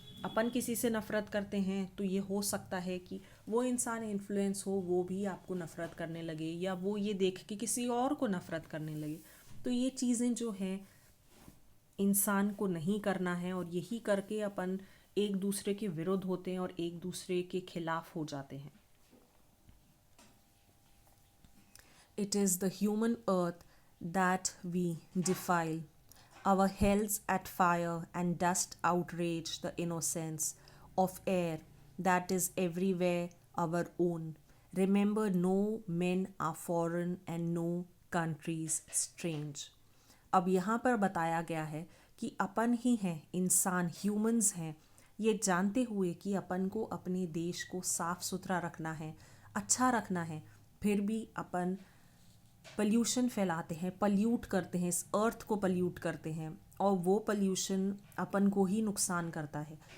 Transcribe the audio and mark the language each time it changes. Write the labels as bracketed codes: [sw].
[hi] अपन किसी से नफ़रत करते हैं तो ये हो सकता है कि वो इंसान इन्फ्लुएंस हो, वो भी आपको नफ़रत करने लगे या वो ये देख के किसी और को नफ़रत करने लगे। तो ये चीज़ें जो हैं इंसान को नहीं करना है, और यही करके अपन एक दूसरे के विरुद्ध होते हैं और एक दूसरे के खिलाफ हो जाते हैं। [en] It is the human earth that we defile. Our hells at fire and dust outrage the innocence of air that is everywhere our own. Remember, no men are foreign and no countries strange. [hi] अब यहाँ पर बताया गया है कि अपन ही हैं, इंसान humans हैं, ये जानते हुए कि अपन को अपने देश को साफ़ सुथरा रखना है, अच्छा रखना है, फिर भी अपन पल्यूशन फैलाते हैं, पल्यूट करते हैं, इस अर्थ को पल्यूट करते हैं और वो पल्यूशन अपन को ही नुकसान करता है।